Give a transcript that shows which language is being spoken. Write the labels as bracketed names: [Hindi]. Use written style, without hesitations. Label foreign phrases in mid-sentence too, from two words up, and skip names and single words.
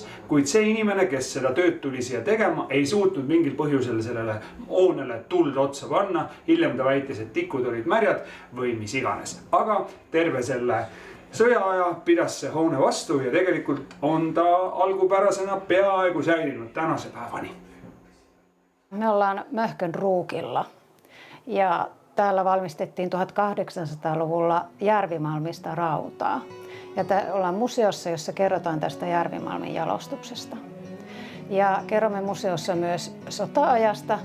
[Estonian] Kuid see inimene, kes seda tööd tuli siia tegema, ei suutnud mingil põhjusel sellele hoonele tuld otsa panna. Hiljem ta väitis, et tikud olid märjad või mis iganes. Aga terve selle sõjaaja pidas see hoone vastu ja tegelikult on ta algupärasena peaaegu säilinud tänase päevani. [Finnish] Me ollaan Möhkön Ruukilla ja täällä valmistettiin 1800-luvulla järvimalmista rautaa. Ja ollaan museossa, jossa kerrotaan tästä järvimalmin jalostuksesta. Ja kerromme museossa myös sota-ajasta.